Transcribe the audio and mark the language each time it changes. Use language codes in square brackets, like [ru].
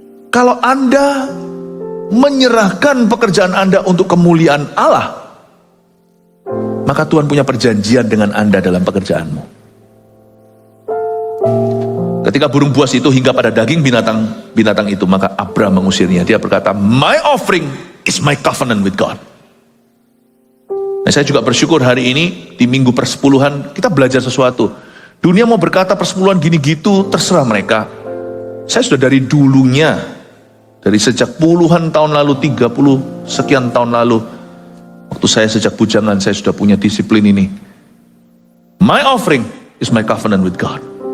[id] Kalau Anda menyerahkan pekerjaan Anda untuk kemuliaan Allah, maka Tuhan punya perjanjian dengan Anda dalam pekerjaanmu. Ketika burung buas itu hingga pada daging binatang itu, maka Abram mengusirnya. Dia berkata, [en] my offering is my covenant with God. [id] Nah, saya juga bersyukur hari ini di minggu persepuluhan kita belajar sesuatu. Dunia mau berkata persepuluhan gini gitu, terserah mereka. Saya sudah dari dulunya, dari sejak puluhan tahun lalu, 30 sekian tahun lalu, waktu saya sejak bujangan, saya sudah punya disiplin ini. [en] My offering is my covenant with God.